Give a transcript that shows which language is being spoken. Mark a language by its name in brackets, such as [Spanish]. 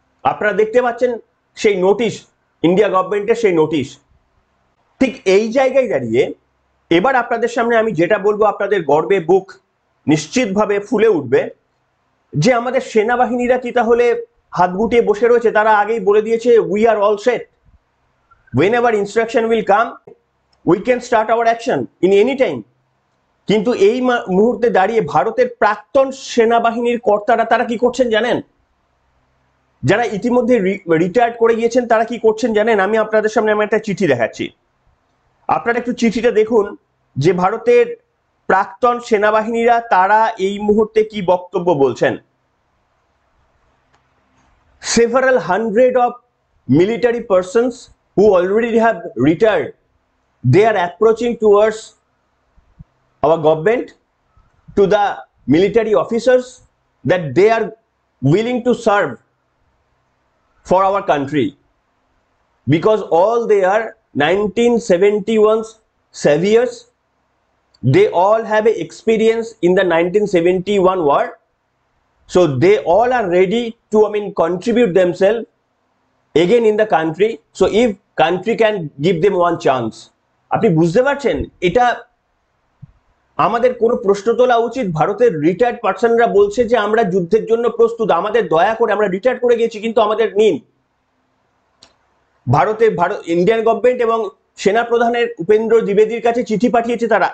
[Bangla] আপনারা দেখতে পাচ্ছেন সেই নোটিশ, ইন্ডিয়া গভর্নমেন্টের সেই নোটিশ। ঠিক এই জায়গায় দাঁড়িয়ে এবার আপনাদের সামনে আমি যেটা বলবো, আপনাদের গর্বে বুক নিশ্চিতভাবে ফুলে উঠবে, যে আমাদের সেনাবাহিনীরা কি তাহলে হাত গুটিয়ে বসে রয়েছে? তারা আগেই বলে দিয়েছে [English] We are all set, whenever instruction will come we can start our action in any time। [Bangla] কিন্তু এই মুহূর্তে দাঁড়িয়ে ভারতের প্রাক্তন সেনাবাহিনীর কর্তারা তারা কি করছেন জানেন? যারা ইতিমধ্যে রিটায়ার্ড করে গিয়েছেন তারা কি করছেন জানেন? আমি আপনাদের সামনে একটা চিঠি দেখাচ্ছি, আপনারা একটু চিঠিটা দেখুন যে ভারতের প্রাক্তন সেনাবাহিনীরা তারা এই মুহূর্তে কি বক্তব্য বলছেন। [English] Several hundred of military persons who already have retired, they are approaching towards our government, to the military officers, that they are willing to serve for our country, because all they are 1971 saviors. They all have a experience in the 1971 war, so they all are ready to contribute themselves again in the country, so if country can give them one chance। [Bangla] আপনি বুঝতে পারছেন এটা আমাদের কোনো প্রশ্ন তোলা উচিত? ভারতের রিটায়ার্ড পার্সনরা বলছে যে আমরা যুদ্ধের জন্য প্রস্তুত, আমাদের দয়া করে, আমরা রিটায়ার্ড করে গেছি কিন্তু আমাদের নিন। ভারত ইন্ডিয়ান গভর্নমেন্ট এবং সেনা প্রধানের উপেন্দ্র দ্বিবেদীর কাছে চিঠি পাঠিয়েছে তারা।